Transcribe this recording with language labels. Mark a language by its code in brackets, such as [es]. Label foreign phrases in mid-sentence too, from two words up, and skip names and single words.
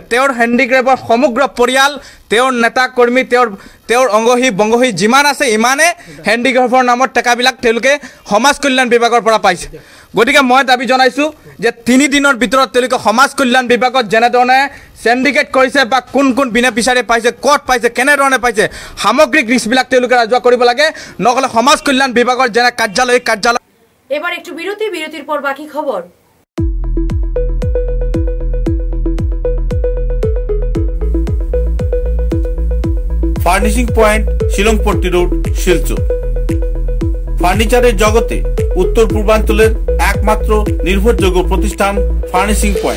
[as] তেওঁৰ হেণ্ডিক্ৰেফ্টৰ সমগ্ৰ পৰিয়াল, তেওঁৰ নেতা কৰ্মী, তেওঁৰ অংগহী বংগহী যিমান আছে ইমানে হেণ্ডিক্ৰেফ্টৰ নামত টকাবিলাক তেওঁলোকে সমাজ কল্যাণ বিভাগৰ পৰা পাইছে। গতিকে মই দাবী জনাইছোঁ যে 3 দিনৰ ভিতৰত তেওঁলোকে সমাজ কল্যাণ বিভাগত যেনেধৰণে চেণ্ডিকেট কৰিছে বা কোন কোন বিনাপিচাৰে পাইছে, ক'ত পাইছে, কেনেধৰণে পাইছে, সামগ্ৰিক লিষ্টবিলাক তেওঁলোকে ৰাজহুৱা কৰিব লাগে, নহ'লে সমাজ কল্যাণ বিভাগৰ যেনে কাৰ্যালয়। [bn] এবার একটু বিরতির পর বাকি খবর। ফার্নিশিং পয়েন্ট, শিলংপট্টি রোড, শিলচর। ফার্নিচারের জগতে উত্তর পূর্বাঞ্চলের একমাত্র নির্ভরযোগ্য প্রতিষ্ঠান ফার্নিশিং পয়েন্ট।